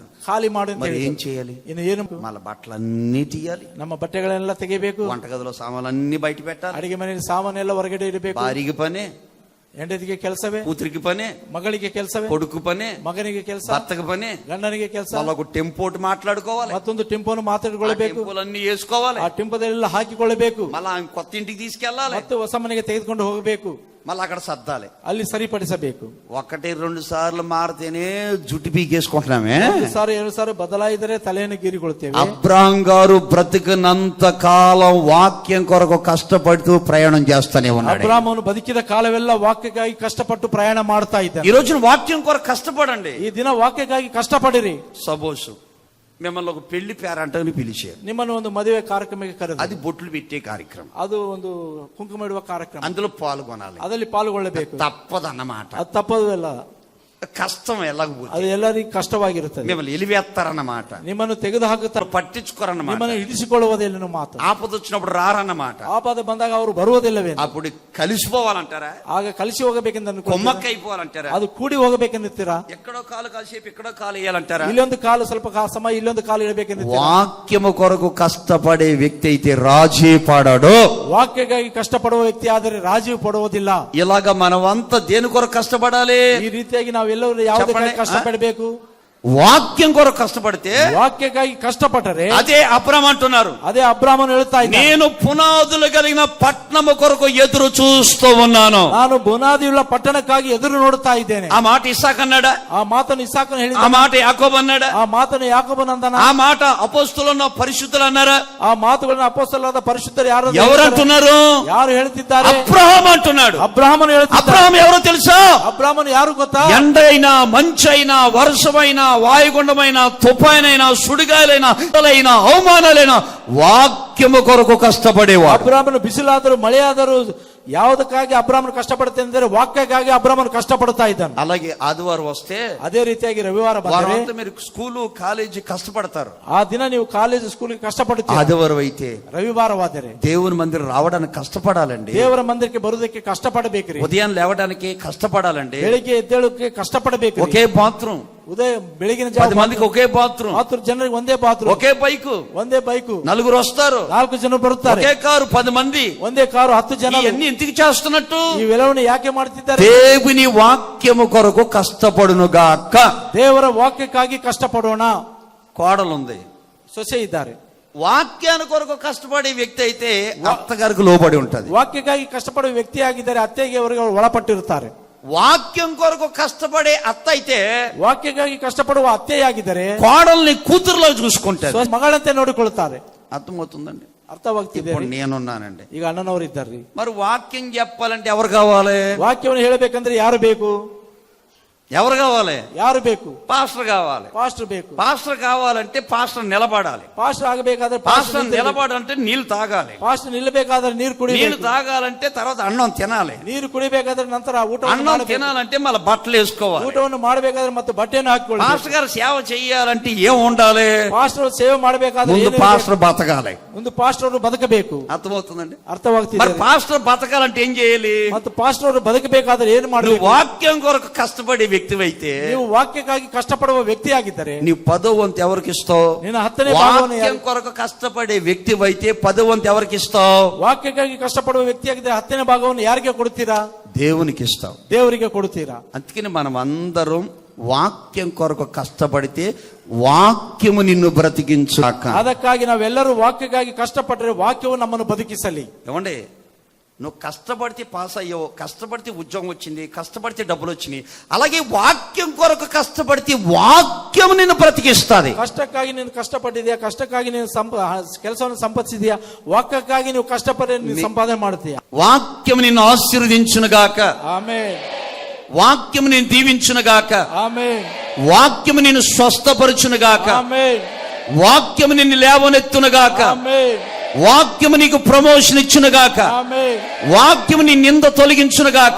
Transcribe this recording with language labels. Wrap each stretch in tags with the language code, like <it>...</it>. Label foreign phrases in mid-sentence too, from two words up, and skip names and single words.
<kn>ఖాళీ ಮಾಡು ಅಂತ</kn> <te>మరి</te> <kn>ಹೇಳಿದ್ರು.</kn> <te>ఏం చేయాలి?</te> <kn>ಇನ್ನು ಏನು?</kn> <te>మళ్ళీ బట్టలన్నీ తీయాలి,</te> <kn>ನಮ್ಮ ಬಟ್ಟೆಗಳೆಲ್ಲ ತೆಗಿಬೇಕು,</kn> <te>వంటగదిలో సామాన్లన్నీ బయట పెట్టాలి,</te> <kn>ಅಡಿಗೆ ಮನೆಯಲ್ಲಿ ಸಾಮಾನೆಲ್ಲ ಹೊರಗಡೆ ಇಡಬೇಕು.</kn> <te>భారీగా పని.</te> <kn>ಹೆಂಡತಿಗೆ ಕೆಲಸವೇ,</kn> <te>కూతురికి పనే,</te> <kn>ಮಗಳಿಗೆ ಕೆಲಸವೇ,</kn> <te>కొడుకు పనే,</te> <kn>ಮಗನಿಗೆ ಕೆಲಸ,</kn> <te>భర్తకు పనే,</te> <kn>ಗಂಡನಿಗೆ ಕೆಲಸ,</kn> <te>వాళ్ళకు టెంపోటు మాట్లాడుకోవాలి,</te> <kn>ಮತ್ತೊಂದು ಟೆಂಪೋನು ಮಾತಾಡಿಕೊಳ್ಳಬೇಕು,</kn> <te>టెంపోలన్నీ వేసుకోవాలి,</te> <kn>ಆ ಟೆಂಪೋದಲ್ಲೆಲ್ಲ ಹಾಕಿಕೊಳ್ಳಬೇಕು,</kn> <te>మళ్ళా కొత్త ఇంటికి తీసుకెళ్లాలి,</te> <kn>ಮತ್ತೆ ಹೊಸ ಮನೆಗೆ ತೆಗೆದುಕೊಂಡು ಹೋಗಬೇಕು,</kn> <te>మళ్ళీ అక్కడ సర్దాలి.</te> <kn>ಅಲ್ಲಿ సరిಪಡಿಸಬೇಕು.</kn> <te>1-2 సార్లు మారితేనే జుట్టు పీకేసుకుంటున్నామే.</te> <kn>2 ಸಾರಿ ಬದಲಾಯಿದರೆ ತಲೆಯನ್ನು ಗೀರಿಕೊಳ್ತೇವೆ.</kn> <te>అబ్రాహాం గారు బ్రతికినంత కాలం వాక్యం కొరకు కష్టపడుతూ ప్రయాణం చేస్తానే ఉన్నాడు.</te> <kn>ಅಬ್ರಾಮನು ಬದುಕಿದ ಕಾಲವೆಲ್ಲ ವಾಕ್ಯಕ್ಕಾಗಿ ಕಷ್ಟಪಟ್ಟು ಪ್ರಯಾಣ ಮಾಡ್ತಾ ಇದ್ದಾನೆ.</kn> <te>ఈ రోజున వాక్యం కొరకు కష్టపడండి.</te> <kn>ಈ ದಿನ ವಾಕ್ಯಕ್ಕಾಗಿ ಕಷ್ಟಪಡಿರಿ.</kn> <te>సపోజ్ మిమ్మల్ని ఒక పెళ్లి పేరంటని పిలిచారు,</te> <kn>ನಿಮ್ಮನ್ನು ಒಂದು ಮದುವೆ ಕಾರ್ಯಕ್ರಮಕ್ಕೆ ಕರೆದು,</kn> <te>అది బొట్లు పెట్టే కార్యక్రమం,</te> <kn>ಅದು ಒಂದು ಕುಂಕುಮ ಇಡುವ ಕಾರ್ಯಕ್ರಮ,</kn> <te>అందులో పాల్గొనాలి,</te> <kn>ಅದರಲ್ಲಿ ಪಾಲ್ಗೊಳ್ಳಬೇಕು,</kn> <te>తప్పదన్నమాట.</te> <kn>ಅದು ತಪ್ಪದಲ್ಲ,</kn> <te>కష్టం ఎలాగపోతే</te> <kn>ಅದು ಎಲ್ಲರಿಗೂ ಕಷ್ಟವಾಗಿರುತ್ತದೆ.</kn> <te>మిమ్మల్ని ఎలివేస్తారన్నమాట,</te> <kn>ನಿಮ್ಮನ್ನು ತೆಗೆದು ಹಾಕುತ್ತಾರೆ,</kn> <te>పట్టించుకోరన్నమాట,</te> <kn>ನಿಮ್ಮನ್ನು ಇಳಿಸಿಕೊಳ್ಳುವುದಿಲ್ಲ ಮಾತು.</kn> <te>ఆపద వచ్చినప్పుడు రారన్నమాట,</te> <kn>ಆಪದ ಬಂದಾಗ ಅವರು ಬರುವುದಿಲ್ಲವೇ,</kn> <te>అప్పుడు కలిసిపోవాలంటారా,</te> <kn>ಆಗ కలిసి ಹೋಗಬೇಕೆಂದು ಅನ್ಕೊಂಡು</kn> <te>కొమ్మక్కైపోవాలంటారా,</te> <kn>ಅದು ಕೂಡಿ ಹೋಗಬೇಕೆನ್ನುತ್ತೀರಾ,</kn> <te>ఎక్కడో కాలు కాసేపు ఎక్కడో కాలు వేయాలంటారా,</te> <kn>ಇಲ್ಲೊಂದು ಕಾಲು ಸ್ವಲ್ಪ ಸಮಯ ಇಲ್ಲೊಂದು ಕಾಲು ಇಡಬೇಕೆಂದು.</kn> <te>వాక్యము కొరకు కష్టపడే వ్యక్తి అయితే రాజీ పడడు.</te> <kn>ವಾಕ್ಯಕ್ಕಾಗಿ ಕಷ್ಟಪಡುವ ವ್ಯಕ್ತಿ ಆದರೆ ರಾಜೀವ್ ಪಡುವುದಿಲ್ಲ.</kn> <te>ఇలాగ మనమంతా దేని కొరకు కష్టపడాలి?</te> <kn>ಈ ರೀತಿಯಾಗಿ ನಾವೆಲ್ಲರೂ ಯಾವುದಕ್ಕಾಗಿ ಕಷ್ಟಪಡಬೇಕು?</kn> <te>వాక్యం కొరకు కష్టపడితే,</te> <kn>ವಾಕ್ಯಕ್ಕಾಗಿ ಕಷ್ಟಪಟ್ಟರೆ,</kn> <te>అదే అబ్రాహాం అంటున్నారు,</te> <kn>ಅದೇ ಅಬ್ರಾಮನು ಹೇಳ್ತಾ ಇದ್ದಾನೆ,</kn> <te>నేను పునాదులు కలిగిన పట్టణము కొరకు ఎదురు చూస్తూ ఉన్నాను.</te> <kn>ನಾನು ಬುನಾದಿಯುಳ್ಳ ಪಟ್ಟಣಕ್ಕಾಗಿ ಎದುರು ನೋಡುತ್ತಾ ಇದ್ದೇನೆ.</kn> <te>ఆ మాట ఇస్సాకు అన్నాడా?</te> <kn>ಆ ಮಾತನ್ನು ಇಸಾಕನು ಹೇಳಿದ.</kn> <te>ఆ మాట యాకోబు అన్నాడా?</te> <kn>ಆ ಮಾತನ್ನು ಯಾಕೋಬನು ಅಂದನ.</kn> <te>ఆ మాట అపోస్తలున్న పరిశుద్ధులు అన్నారా?</te> <kn>ಆ ಮಾತುಗಳನ್ನು ಅಪೊಸ್ತಲರಾದ ಪರಿಶುದ್ಧರು ಯಾರು</kn> <te>ఎవరంటున్నారు?</te> <kn>ಯಾರು ಹೇಳ್ತಿದ್ದಾರೆ?</kn> <te>అబ్రాహాం అంటున్నాడు.</te> <kn>ಅಬ್ರಾಮನು ಹೇಳ್ತಿದ್ದಾನೆ.</kn> <te>అబ్రాహాం ఎవరో తెలుసా?</te> <kn>ಅಬ್ರಾಮನು ಯಾರು ಗೊತ್ತಾ?</kn> <te>ఎండైనా మంచైనా వర్షమైనా వాయుగుండమైన తుఫానైనా సుడిగాలైనా అవమానాలైనా వాక్యము కొరకు కష్టపడేవాడు.</te> <kn>ಅಬ್ರಾಮನು ಬಿಸಿಲಾದರೂ ಮಳೆಯಾದರೂ ಯಾವುದಕ್ಕಾಗಿ ಅಬ್ರಾಮನು ಕಷ್ಟಪಡುತ್ತೆ ಅಂದರೆ ವಾಕ್ಯಕ್ಕಾಗಿ ಅಬ್ರಾಮನು ಕಷ್ಟಪಡ್ತಾ ಇದ್ದಾನೆ.</kn> <te>అలాగే ఆదివారం వస్తే</te> <kn>ಅದೇ ರೀತಿಯಾಗಿ ರವಿವಾರ ಬಂದರೆ</kn> <te>వారంతా మీరు స్కూలు కాలేజీ కష్టపడతారు.</te> <kn>ಆ ದಿನ ನೀವು ಕಾಲೇಜ್ ಸ್ಕೂಲ್ಗೆ ಕಷ್ಟಪಡುತ್ತೀರಿ.</kn> <te>ఆదివారం అయితే</te> <kn>ರವಿವಾರವಾದರೆ</kn> <te>దేవుని మందిరం రావడానికి కష్టపడాలండి.</te> <kn>ದೇವರ ಮಂದಿರಕ್ಕೆ ಬರುವುದಕ್ಕೆ ಕಷ್ಟಪಡಬೇಕ್ರಿ.</kn> <te>ఉదయం లేవడానికి కష్టపడాలండి.</te> <kn>ಬೆಳಿಗ್ಗೆ ಎದ್ದೇಳಕ್ಕೆ ಕಷ್ಟಪಡಬೇಕು.</kn> <te>ఒకే బాత్రూమ్,</te> <kn>ಉದಯ ಬೆಳಗಿನ</kn> <te>10 మందికి ఒకే బాత్రూమ్,</te> <kn>10 ಜನರಿಗೆ ಒಂದೇ ಬಾತ್ರೂಮ್,</kn> <te>ఒకే బైకు,</te> <kn>ಒಂದೇ ಬೈಕು,</kn> <te>4 వస్తారు,</te> <kn>4 ಜನ ಬರುತ್ತಾರೆ,</kn> <te>ఒకే కారు, 10 మంది,</te> <kn>ಒಂದೇ ಕಾರು, 10 ಜನ.</kn> <te>ఇవన్నీ ఎందుకు చేస్తున్నట్టు?</te> <kn>ಇವೆಲ್ಲವನ್ನು ಯಾಕೆ ಮಾಡ್ತಿದ್ದಾರೆ?</kn> <te>దేవుని వాక్యము కొరకు కష్టపడునుగాక.</te> <kn>ದೇವರ ವಾಕ್ಯಕ್ಕಾಗಿ ಕಷ್ಟಪಡೋಣ.</kn> <te>కోడలుంది,</te> <kn>ಸೊಸೆ ಇದ್ದಾರೆ.</kn> <te>వాక్యాన్ని కొరకు కష్టపడే వ్యక్తి అయితే అత్తగారికి లోబడి ఉంటది.</te> <kn>ವಾಕ್ಯಕ್ಕಾಗಿ ಕಷ್ಟಪಡುವ ವ್ಯಕ್ತಿ ಆಗಿದ್ದಾರೆ, ಅತ್ತೆಗೆ ಅವರಿಗೆ ಒಳಪಟ್ಟಿರುತ್ತಾರೆ.</kn> <te>వాక్యం కొరకు కష్టపడే అత్త అయితే</te> <kn>ವಾಕ್ಯಕ್ಕಾಗಿ ಕಷ್ಟಪಡುವ ಅತ್ತೆಯಾಗಿದ್ದಾರೆ</kn> <te>కోడల్ని కూతురులో చూసుకుంటారు,</te> <kn>ಮಗಳಂತೆ ನೋಡಿಕೊಳ್ಳುತ್ತಾರೆ.</kn> <te>అర్థమవుతుందండి?</te> <kn>ಅರ್ಥವಾಗ್ತಿದೆ.</kn> <te>ఇప్పుడు నేనున్నానండి,</te> <kn>ಈಗ ಅಣ್ಣನವರು ಇದ್ದಾರೆ.</kn> <te>మరి వాక్యం చెప్పాలంటే ఎవరు కావాలి?</te> <kn>ವಾಕ್ಯವನ್ನು ಹೇಳಬೇಕಂದ್ರೆ ಯಾರು ಬೇಕು?</kn> <te>ఎవరు కావాలి?</te> <kn>ಯಾರು ಬೇಕು?</kn> <te>పాస్టర్ కావాలి.</te> <kn>ಪಾಸ್ಟರ್ ಬೇಕು.</kn> <te>పాస్టర్ కావాలంటే పాస్టర్ నిలబడాలి.</te> <kn>ಪಾಸ್ಟರ್ ಆಗಬೇಕಾದ್ರೆ</kn> <te>పాస్టర్ నిలబడాలంటే నీళ్లు తాగాలి.</te> <kn>ಪಾಸ್ಟರ್ ನಿಲ್ಲಬೇಕಾದ್ರೆ ನೀರು</kn> <te>నీళ్లు</te> <kn>ಕುಡಿಬೇಕು.</kn> <te>తాగాలంటే తర్వాత అన్నం తినాలి.</te> <kn>ನೀರು ಕುಡಿಬೇಕಾದ್ರೆ ನಂತರ ಊಟ</kn> <te>అన్నం తినాలంటే మళ్ళీ బట్టలు వేసుకోవాలి.</te> <kn>ಊಟವನ್ನು ಮಾಡಬೇಕಾದ್ರೆ ಮತ್ತೆ ಬಟ್ಟೆಯನ್ನು ಹಾಕಿಕೊಳ್ಳಿ.</kn> <te>పాస్టర్ గారు సేవ చెయ్యాలంటే ఏం ఉండాలి?</te> <kn>ಪಾಸ್ಟರ್ ಸೇವೆ ಮಾಡಬೇಕಾದ್ರೆ</kn> <te>ముందు పాస్టర్ బతకాలి.</te> <kn>ಒಂದು ಪಾಸ್ಟರ್ ಅವರು ಬದುಕಬೇಕು.</kn> <te>అర్థమవుతుందండి?</te> <kn>ಅರ್ಥವಾಗ್ತಿದೆ.</kn> <te>మరి పాస్టర్ బతకాలంటే ఏం చేయాలి?</te> <kn>ಮತ್ತು ಪಾಸ್ಟರ್ ಅವರು ಬದುಕಬೇಕಾದ್ರೆ ಏನು ಮಾಡಬೇಕು?</kn> <te>వాక్యం కొరకు కష్టపడే వ్యక్తివైతే,</te> <kn>ನೀವು ವಾಕ್ಯಕ್ಕಾಗಿ ಕಷ್ಟಪಡುವ ವ್ಯಕ್ತಿ ಆಗಿದ್ದಾರೆ,</kn> <te>నీవు 10వ వంతు ఎవరికి ఇస్తావు?</te> <kn>ನಿನ್ನ 10ನೇ ಭಾಗವನ್ನು</kn> <te>వాక్యం కొరకు కష్టపడే వ్యక్తివైతే 10వ వంతు ఎవరికి ఇస్తావు?</te> <kn>ವಾಕ್ಯಕ್ಕಾಗಿ ಕಷ್ಟಪಡುವ ವ್ಯಕ್ತಿ ಆಗಿದ್ರೆ 10ನೇ ಭಾಗವನ್ನು ಯಾರಿಗೆ ಕೊಡ್ತೀರಾ?</kn> <te>దేవునికి ఇస్తావు.</te> <kn>ದೇವರಿಗೆ ಕೊಡ್ತೀರಾ.</kn> <te>అందుకని మనం అందరం వాక్యం కొరకు కష్టపడితే వాక్యము నిన్ను బ్రతికించుగాక.</te> <kn>ಅದಕ್ಕಾಗಿ ನಾವೆಲ್ಲರೂ ವಾಕ್ಯಕ್ಕಾಗಿ ಕಷ್ಟಪಟ್ಟರೆ ವಾಕ್ಯವು ನಮ್ಮನ್ನು ಬದುಕಿಸಲಿ.</kn> <te>ఏమండి, నువ్వు కష్టపడితే పాస్ అయ్యావు, కష్టపడితే ఉద్యోగం వచ్చింది, కష్టపడితే డబ్బులు వచ్చినాయి. అలాగే వాక్యం కొరకు కష్టపడితే వాక్యం నిన్ను బ్రతికిస్తుంది.</te> <kn>ಕಷ್ಟಕ್ಕಾಗಿ ನೀನು ಕಷ್ಟಪಟ್ಟಿದ್ಯಾ, ಕಷ್ಟಕ್ಕಾಗಿ ನೀನು ಕೆಲಸವನ್ನು ಸಂಪಾದಿಸಿದ್ಯಾ, ವಾಕ್ಯಕ್ಕಾಗಿ ನೀವು ಕಷ್ಟಪಟ್ಟು ನೀನು ಸಂಪಾದನೆ ಮಾಡ್ತೀಯಾ.</kn> <te>వాక్యం నిన్ను ఆశీర్వదించునుగాక.</te> <kn>ಆಮೆನ್.</kn> <te>వాక్యం నిన్ను దీవించునుగాక.</te> <kn>ಆಮೆನ್.</kn> <te>వాక్యం నిన్ను స్వస్థపరచునుగాక.</te> <kn>ಆಮೆನ್.</kn> <te>వాక్యం నిన్ను లేవనెత్తునుగాక.</te> <kn>ಆಮೆನ್.</kn> <te>వాక్యము నీకు ప్రమోషన్ ఇచ్చునుగాక.</te> <kn>ಆಮೆನ್.</kn> <te>వాక్యము నీ నింద తొలగించునుగాక.</te>